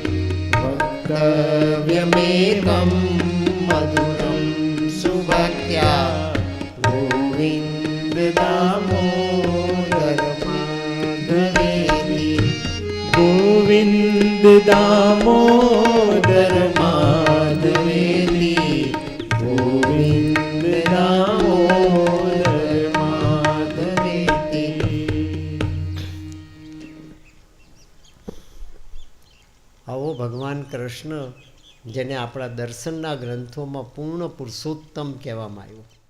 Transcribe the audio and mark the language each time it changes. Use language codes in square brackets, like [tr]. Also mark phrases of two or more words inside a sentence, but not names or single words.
[sa] वक्तव्यमेकं मधुरं सुभक्त्या गोविन्द दामोदर माधवेति गोविन्द दामोदर माधवेति गोविन्द दामोदर माधवेति. [gu] આવો ભગવાન કૃષ્ણ જેને આપણા દર્શનના ગ્રંથોમાં પૂર્ણ પુરુષોત્તમ કહેવામાં આવ્યું,